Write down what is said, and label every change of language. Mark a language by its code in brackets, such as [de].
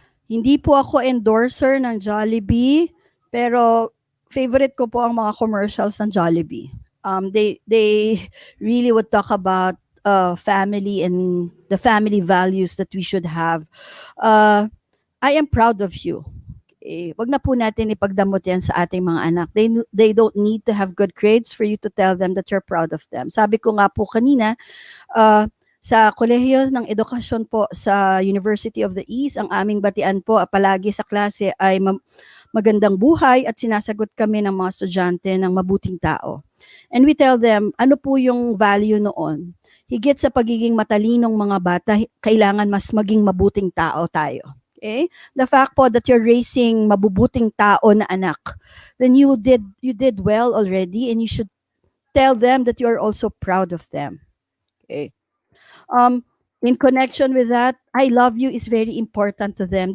[tl] Hindi po ako endorser ng Jollibee, pero favorite ko po ang mga commercials ng Jollibee. [en] They really would talk about family and the family values that we should have. I am proud of you. [tl] Wag na po natin ipagdamot yan sa ating mga anak. [en] They don't need to have good grades for you to tell them that you're proud of them. [tl] Sabi ko nga po kanina, sa kolehiyo ng edukasyon po sa University of the East, ang aming batian po palagi sa klase ay magandang buhay at sinasagot kami ng mga estudyante ng mabuting tao. [en] And we tell them, [tl] ano po yung value noon? Higit sa pagiging matalinong mga bata, kailangan mas maging mabuting tao tayo. [en] Okay? The fact po that you're raising [tl] mabubuting tao na anak, [en] then you did well already, and you should tell them that you are also proud of them. Okay? In connection with that, I love you is very important to them.